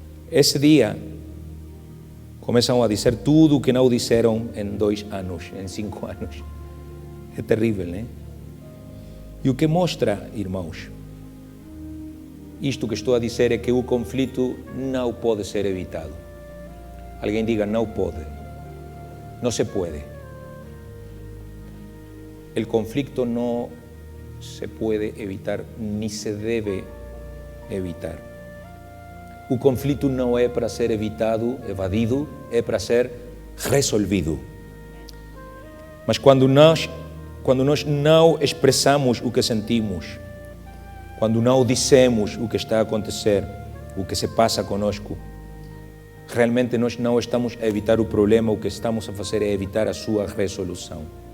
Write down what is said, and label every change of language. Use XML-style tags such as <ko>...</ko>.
<pt>Esse dia começam a dizer tudo o que não disseram em 2 anos, em 5 anos. É terrível, né? E o que mostra, irmãos, isto que estou a dizer é que o conflito não pode ser evitado. Alguém diga, não pode. Não se pode.</pt> <es>el conflicto no se puede evitar, ni se deve evitar.</es> <pt>O conflito não é para ser evitado, evadido, é para ser resolvido. Mas quando nós não expressamos o que sentimos, quando não dissemos o que está a acontecer, o que se passa conosco, realmente nós não estamos a evitar o problema, o que estamos a fazer é evitar a sua resolução.</pt>